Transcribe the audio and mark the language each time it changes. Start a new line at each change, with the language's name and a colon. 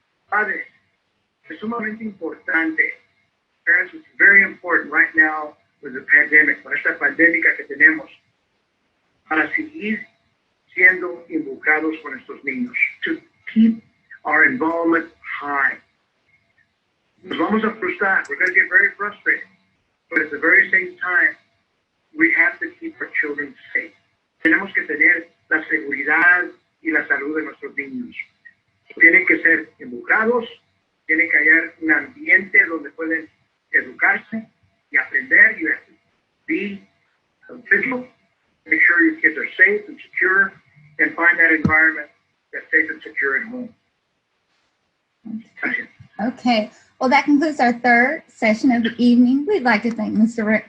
Spanish: Padre, es sumamente importante.
English: Parents, it's very important right now with the pandemic,
Spanish: con esta pandemia que tenemos, para seguir siendo involucrados con estos niños.
English: To keep our involvement high.
Spanish: Nos vamos a frustrar.
English: We're going to get very frustrated. But at the very same time, we have to keep our children safe.
Spanish: Tenemos que tener la seguridad y la salud de nuestros niños. Tienen que ser educados, tienen que hallar un ambiente donde pueden educarse y aprender.
English: You have to be vigilant, make sure your kids are safe and secure, and find that environment that's safe and secure at home. Okay. Well, that concludes our third session of the evening. We'd like to thank Mr.